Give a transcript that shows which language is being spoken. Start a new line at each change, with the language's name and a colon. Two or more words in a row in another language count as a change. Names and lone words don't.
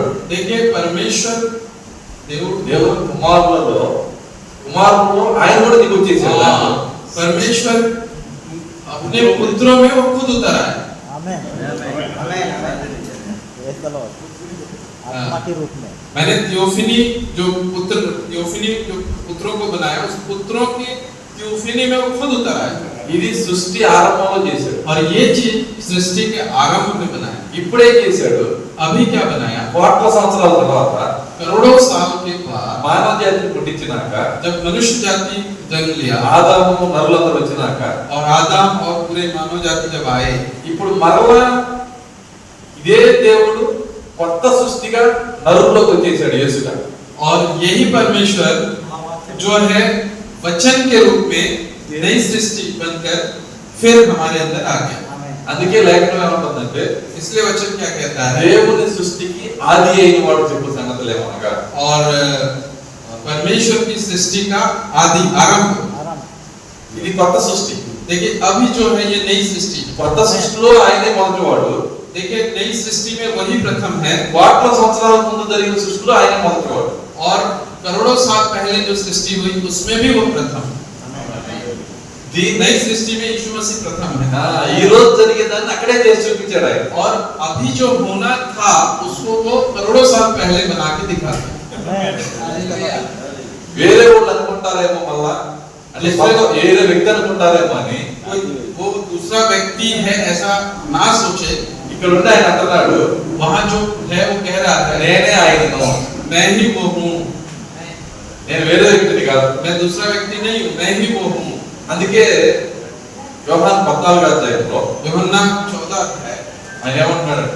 Hindi: देखिए परमेश्वर
Telugu: దేవుని కుమారులలో ఆయన కూడా దిగి వచ్చేసాడు.
Hindi: परमेश्वर अपने पुत्रों में वो खुद उतर आया. आमेन आमेन
English: praise the Lord.
Hindi: आत्मा के रूप में मैंने थियोफनी जो पुत्रों को बनाया उस पुत्रों की थियोफनी में वो खुद उतर आया.
Telugu: ఇది సృష్టి ఆరంభంలో చేశాడు.
Hindi: और ये चीज सृष्टि के आरंभ में बनाया.
Telugu: ఇప్పుడే చేశాడు.
Hindi: अभी क्या बनाया?
Telugu: కోట్ల సంవత్సరాల తర్వాత
Hindi: करोड़ों साल के बाद
Telugu: మానవ జాతిని పుట్టించినాక,
Hindi: जब मनुष्य जाति जन्म लिया
Telugu: ఆదాము నరులందరూ వచ్చినాక,
Hindi: और आदम और पूरे मानव जाति जब आए,
Telugu: ఇప్పుడు మరలా ఇదే దేవుడు కొత్త సృష్టిగా నరుల్లోకి వచ్చేసాడు యేసుగా.
Hindi: और यही परमेश्वर जो है वचन के रूप में नई सृष्टि बनकर फिर हमारे अंदर आ गया.
Telugu: అందుకే లేఖనం ఏమంటుందంటే
Hindi: इसलिए वचन क्या कहता है?
Telugu: దేవుని సృష్టికి ఆది అయిన వాడు చెప్పు సంగతులు ఏమనగా,
Hindi: और परमेश्वर की सृष्टि का आदि आरंभ.
Telugu: ఇది కొత్త సృష్టి.
Hindi: देखिए अभी जो है ये नई सृष्टि.
Telugu: కొత్త సృష్టిలో ఆయనే మొదటివాడు.
Hindi: देखिए नई सृष्टि में वही प्रथम है.
Telugu: కోట్ల సంవత్సరాల ముందు జరిగిన సృష్టిలో ఆయనే మొదటివాడు.
Hindi: और करोड़ों साल पहले जो सृष्टि हुई उसमें भी वो प्रथम. दी नई सृष्टि में यीशु मसीह प्रथम है.
Telugu: ఈ రోజు జరిగేదాన్ని అక్కడే చేసి చూపించాడు ఆయన.
Hindi: और अभी जो होना था उसको वो करोड़ों साल पहले बना के दिखाता है.
Telugu: వేరే వాళ్ళు అనుకుంటారేమో మళ్ళా అంటే వేరే వ్యక్తి అనుకుంటారేమో అని
Hindi: कोई वो दूसरा व्यक्ति है ऐसा ना सोचे।
Telugu: ఇక్కడ ఉన్న ఆయన అంటున్నాడు
Hindi: वहाँ जो है वो कह रहा है
Telugu: నేనే ఆయనను,
Hindi: मैं ही वो हूँ,
Telugu: నేను వేరే వ్యక్తిని కాదు।
Hindi: मैं दूसरा व्यक्ति नहीं हूँ, मैं ही वो हूँ।
Telugu: అందుకే యోహాను 14వ అధ్యాయంలో
Hindi: यूहन्ना 14 है,
Telugu: ఆయన ఏమంటున్నాడంటే